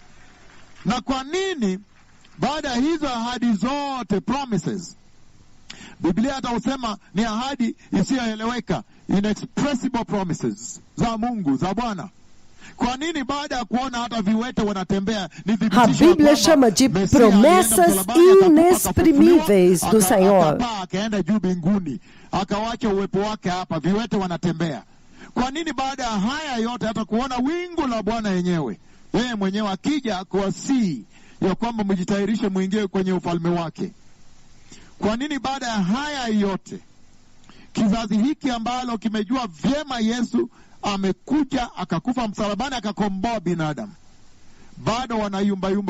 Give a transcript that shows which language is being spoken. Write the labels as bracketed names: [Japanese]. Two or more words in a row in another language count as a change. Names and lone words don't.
[Swahili] Na kwa nini baada ya hizo ahadi zote, promises, Biblia hata usema ni ahadi isiyoeleweka, [English] inexpressible promises [Swahili] za Mungu, za Bwana, kwa nini baada ya kuona hata viwete wanatembea, ni [Portuguese] a Bíblia chama de promessas inexprimíveis do Senhor? [Swahili] Akaenda juu mbinguni, akawacha uwepo wake hapa, viwete wanatembea. Kwa nini baada ya haya yote hata kuona wingu la Bwana yenyewe, yeye mwenyewe akija kuwasihi ya kwamba mjitayarishe muingie kwenye ufalme wake? Kwa nini baada ya haya yote kizazi hiki ambalo kimejua vyema Yesu amekuja akakufa msalabani akakomboa binadamu, bado wanayumba?